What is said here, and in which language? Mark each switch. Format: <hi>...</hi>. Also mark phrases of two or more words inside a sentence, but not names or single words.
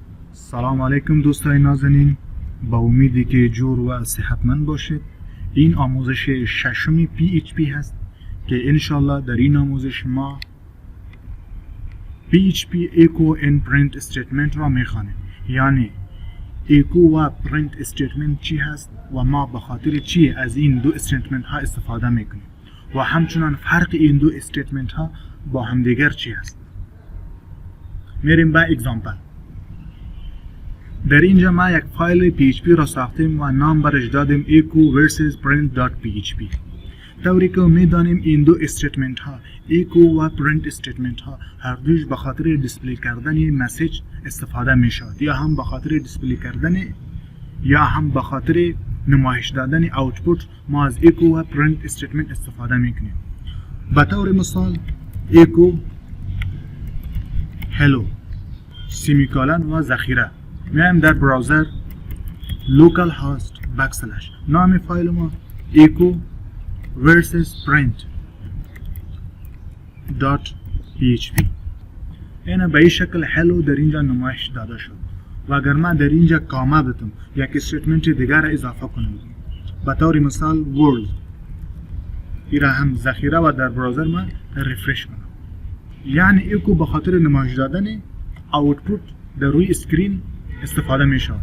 <fa>سلام علیکم دوستای نازنین، با امیدی که جور و صحتمند باشید. این آموزش ششمی PHP هست که انشالله در این آموزش ما</fa> <en>PHP echo and print statement</en> <fa>را میخوانیم. یعنی echo و</fa> <en>print statement</en> <fa>چی هست و ما به خاطر چی از این دو استیتمنت ها استفاده میکنیم و همچنان فرق این دو استیتمنت ها با همدیگر چی هست. میریم به اگزامپل. در اینجا ما یک فایل PHP را ساختیم و نام برش دادیم</fa> <en>echo versus print.php.</en> <fa>طوری که میدانیم این دو استیتمنت ها echo و</fa> <en>print statement</en> <fa>ها هر دوش به خاطر دیسپلی کردن مسیج استفاده میشود، یا هم به خاطر دیسپلی کردن یا هم به خاطر نمایش دادن اوتپوت ما از echo و</fa> <en>print statement</en> <fa>استفاده میکنیم. به طور مثال</fa> <en>echo hello</en> <fa>سیمیکالن و ذخیره. میایم در براوزر</fa> <en>local host backslash</en> <fa>نام فایل ما</fa> <en>echo versus print.php.</en> <fa>اینا به این شکل hello در اینجا نمایش داده شد و اگر من در اینجا کاما بتم یک استیتمنت دیگر را اضافه کنم به طور مثال world ایرا هم ذخیره و در براوزر من ریفرش کنم، یعنی echo به خاطر نمایش دادن اوتپوت در روی اسکرین استفاده می شود.</fa>